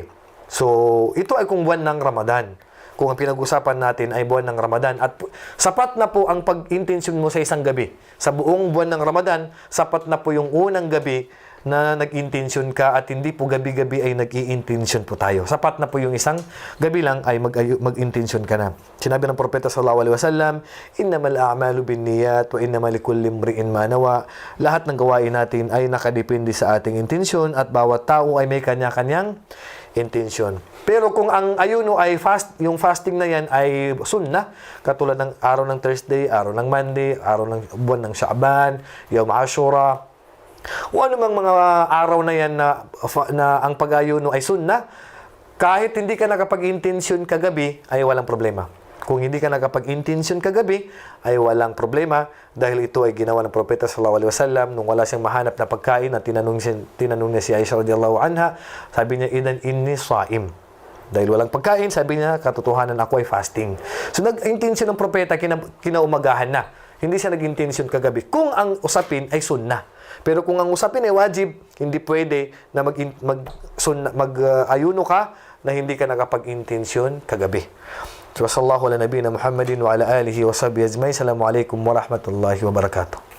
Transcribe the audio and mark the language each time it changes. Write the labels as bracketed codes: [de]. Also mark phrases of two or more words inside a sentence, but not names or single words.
[tl] So, ito ay kung buwan ng Ramadan. Kung ang pinag-usapan natin ay buwan ng Ramadan. At sapat na po ang pag-intensyon mo sa isang gabi. Sa buong buwan ng Ramadan, sapat na po yung unang gabi na nag-intensyon ka at hindi po gabi-gabi ay nag-i-intensyon po tayo. Sapat na po yung isang gabi lang ay mag-intensyon ka na. Sinabi ng propeta [ar] صلى الله عليه وسلم, إنما الأعمال بالنيات وإنما لكل امرئ ما نوى. [tl] Lahat ng gawain natin ay nakadepende sa ating intensyon at bawat tao ay may kanya-kanyang intensyon. Pero kung ang ayuno ay yung fasting na yan ay sunnah, katulad ng araw ng Thursday, araw ng Monday, araw ng buwan ng Sha'ban, Yawm Ashura, o anumang mga araw na yan na ang pag-ayuno ay sunnah, kahit hindi ka nakapag-intensyon kagabi, ay walang problema. Kung hindi ka nakapag-intensyon kagabi, ay walang problema dahil ito ay ginawa ng propeta [ar] صلى الله عليه وسلم [tl] nung wala siyang mahanap na pagkain at tinanong niya si Aisha [ar] رضي الله عنها, [tl] sabi niya, [ar] إذن إني صائم. [tl] Dahil walang pagkain, sabi niya, katotohanan ako ay fasting. So nag-intensyon ng propeta kinaumagahan na. Hindi siya nag-intensyon kagabi. Kung ang usapin ay sunnah. Pero kung ang usapin ay wajib, hindi pwede na mag-ayuno ka na hindi ka nakapag-intensyon kagabi. So, [ar] صلى الله على نبينا محمد وعلى آله وصحبه أجمعين. السلام عليكم ورحمة الله وبركاته.